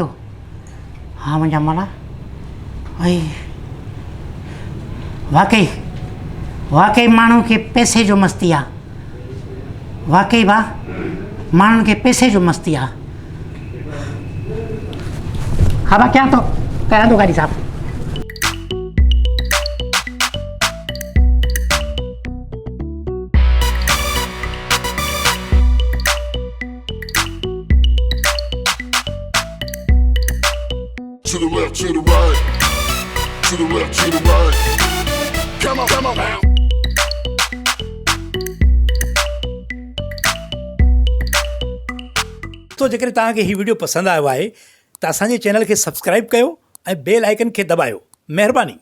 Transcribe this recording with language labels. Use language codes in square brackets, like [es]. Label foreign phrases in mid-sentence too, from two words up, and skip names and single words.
[sd] हा मुंहिंजा माला भई वाकई माण्हू खे पैसे जो मस्ती आहे। वाकई भाउ माण्हुनि खे पैसे जो मस्ती आहे। हा भाउ कयां थो गाॾी साफ़। [en] To the left, to the right, to the left, to the right. Come on, come on. [sd] तो जेकर तव्हांखे ही वीडियो पसंदि आयो आहे त असांजे चैनल खे सब्सक्राइब कयो ऐं [en] bell icon [sd] खे दबायो। महिरबानी।